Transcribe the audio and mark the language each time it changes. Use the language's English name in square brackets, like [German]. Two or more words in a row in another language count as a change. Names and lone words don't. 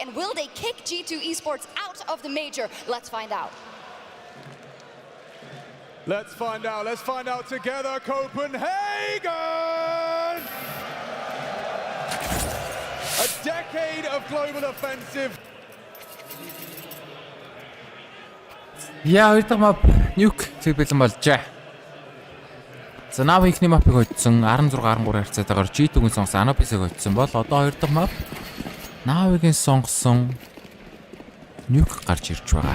[English] And will they kick G2 Esports out of the major? Let's find out. Let's find out. Let's find out together, Copenhagen! A decade of global offensive. [Mongolian] Яа, хоёр дахь map Nuke цэвэрлэн болжээ. За NAVI ихний map-ыг хоцсон 16-13 харьцаатайгаар G2-гийн сонгосон Anubis-ыг хоцсон бол одоо хоёр дахь map NAVI-гийн сонгосон Nuke гарч ирж байгаа.